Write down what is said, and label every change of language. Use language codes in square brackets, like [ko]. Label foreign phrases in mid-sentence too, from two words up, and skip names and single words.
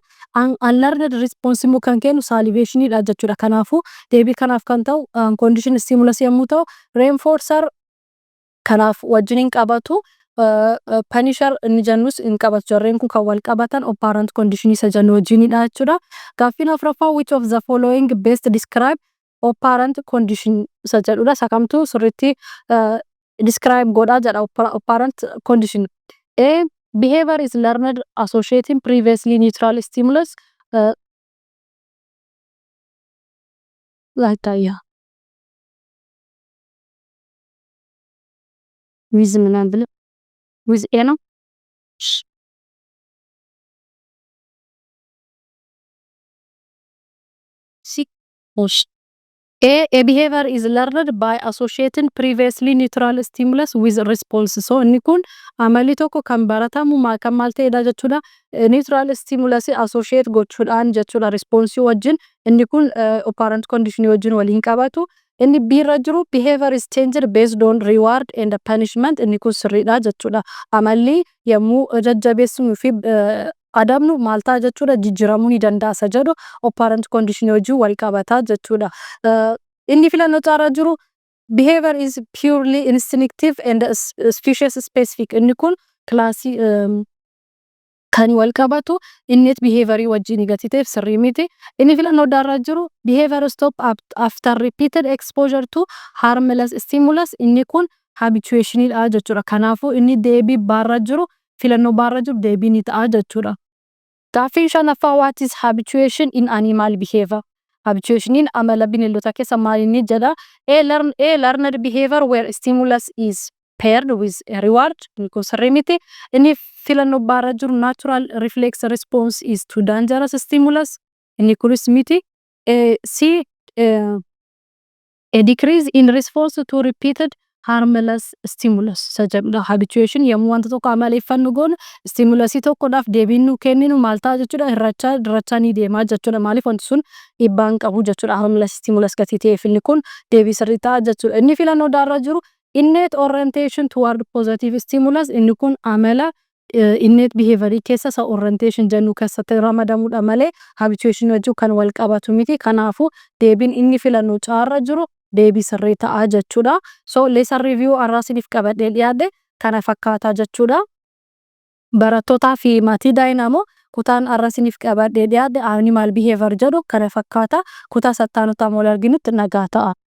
[om] Unlearned response immoo kan kennu salivationidha jechuudha. Kanaafuu deebii kanaaf kan ta'u [en] unconditional stimulus [om] yommuu ta'u, reinforcer kanaaf wajjin qabatu. Punisher inni jennus hin qabatu. Jarreen kun kan wal qabatan [en] operant condition [om] isa jennu wajjinidha jechuudha. Gaaffiin afuraffaa [en] which of the following best describe operant condition [om] isa jedhudha. Isa kamtu sirriitti describe godhaa jedha [en] operant condition. A, behavior is learned associating previously neutral stimulus like that, yeah. With A, no? A behavior is learned by associating previously neutral stimulus with response. [om] So inni kun amalli tokko kan baratamu kan maal ta'edha jechuudha. [en] Neutral stimulus [om] associate gochuudhaan jechuudha response wajjin. Inni kun [en] operant condition [om] wajjin waliin qabatu. Inni biirra jiru [en] behavior is changed based on reward and punishment. [om] Inni kun sirriidha jechuudha. Amalli yommuu jajjabeessuu fi adabnu maal ta'a jechuudha jijjiiramuu ni danda'a jedhu [en] operant condition [om] wajjin wal qabata jechuudha. Inni filannoo caarra jiru [en] behavior is purely instinctive and species specific. [om] Inni kun classii kan wal qabatu [en] innate behavior [om] wajjin gatiteef sirrii miti. Inni filannoo daarra jiru [en] behavior stop after repeated exposure to harmless stimulus. [om] Inni kun habituationidha jechuudha. Kanaafuu inni deebii baarra jiru filannoo baarra jiru deebii ni ta'a jechuudha. Gaaffiin shanaffaa [en] what is habituation in animal behavior? [om] Habituation amala bineeldota keessa maal inni jedha? [en] A learned behavior where stimulus is paired with a reward [om] inni kun sirrii miti. Inni filannoo baarra jiru [en] natural reflex response is to dangerous stimulus [om] inni kunis miti. [en] C a decrease in response to repeated harmless stimulus jedhamudha. [om] Habituation yommuu wanta tokko amaleeffannu goonu stimulusii tokkodhaaf deebiin nu kenninu maal ta'a jechuudha, irrachaa ni deemaa jechuudha. Maaliif wanti sun dhiibbaa hin qabu jechuudha. [en] Harmless stimulus [om] gatii ta'eef inni kun deebii sirrii ta'a jechuudha. Inni filannoo daarra jiru [en] innate orientation toward positive stimulus [om] inni kun amala innate behaviorii keessa isa orientation jennu keessatti ramadamudha malee habituation wajjin kan wal qabatu miti. Kanaafuu deebiin inni filannoo caarra jiru deebii sirrii ta'a jechuudha. So [en] lesson review [om] arraasiniif qabadhee dhiyaadhe kana fakkaataa jechuudha. Barattootaa fi maatii Dynamo kutaan arraasiniif qabadhee dhiyaadhe [en] animal behavior [om] jedhu kana fakkaata. Kutaa sattaanutaa wal arginutti nagaa ta'a.